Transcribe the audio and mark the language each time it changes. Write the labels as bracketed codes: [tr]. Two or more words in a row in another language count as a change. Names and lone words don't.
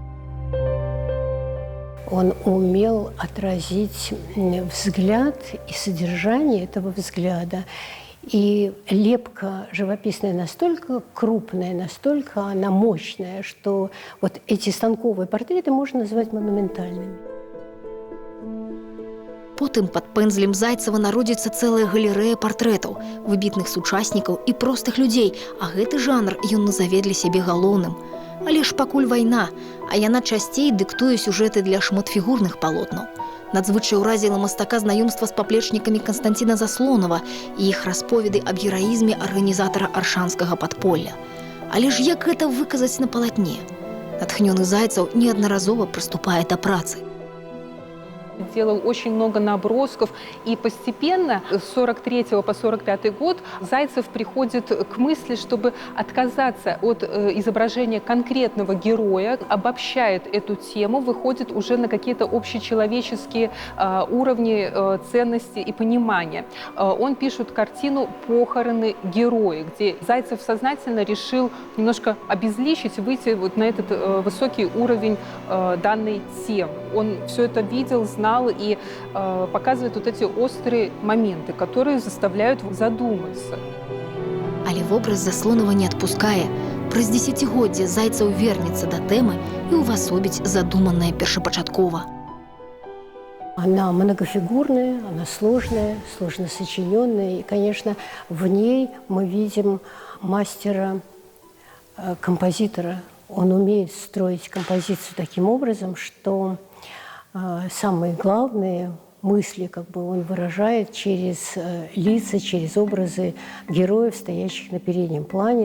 [ru] Он умел отразить взгляд и содержание этого взгляда. И лепка живописная настолько крупная, настолько она мощная, что вот эти станковые портреты можно назвать монументальными. [be] Потым пад пэндзлем Зайцева народзіцца цэлая галерэя партрэтаў, выбітных сучаснікаў і простых людзей, а гэты жанр ён назаве для сябе галоўным. Але ж пакуль вайна, а яна часцей дыктуе сюжэты для шматфігурных палотнаў. Надзвычай уразіла мастака знаёмства з паплечнікамі Канстанціна Заслонава і іх расповеды аб гераізме арганізатара аршанскага падполля. Але ж як гэта выказаць на палатне? Натхнёны Зайцев неаднаразова прыступае да працы. [ru] Делал очень много набросков, и постепенно с 43 по 45 год Зайцев приходит к мысли, чтобы отказаться от изображения конкретного героя, обобщает эту тему, выходит уже на какие-то общечеловеческие уровни ценности и понимания. Он пишет картину «Похороны героя», где Зайцев сознательно решил немножко обезличить, выйти вот на этот высокий уровень данной темы. Он все это видел, знал и показывает вот эти острые моменты, которые заставляют задуматься. [be] Але вобраз Заслонова не адпускае. Праз дзесяцігоддзе Зайцев вернецца да тэмы і ўвасобіць задуманае першапачаткова. [ru] Она многофигурная, она сложная, сложно сочиненная. И, конечно, в ней мы видим мастера, композитора. Он умеет строить композицию таким образом, что самые главные мысли он выражает через лица, через образы героев, стоящих на переднем плане.